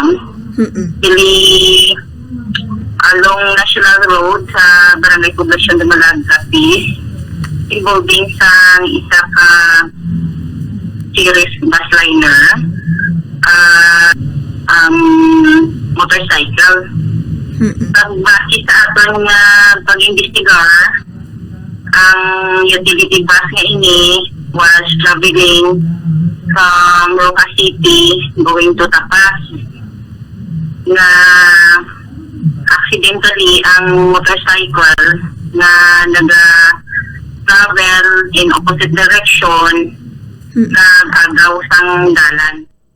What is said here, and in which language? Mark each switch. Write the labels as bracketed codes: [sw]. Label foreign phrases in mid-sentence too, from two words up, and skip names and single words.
[hil] Dili along National Road sa Barangay Poblasyon Dumalag, Capiz, involving sa isa ka series bus liner, motorcycle. Base sa atong pag-investigar, ang utility bus nga ini [en] was traveling from Rojas City going to Tapas. [hil] Na accidentally ang motorcycle na nag-travel [en] in opposite direction [hil] nag-agaw sang dalan.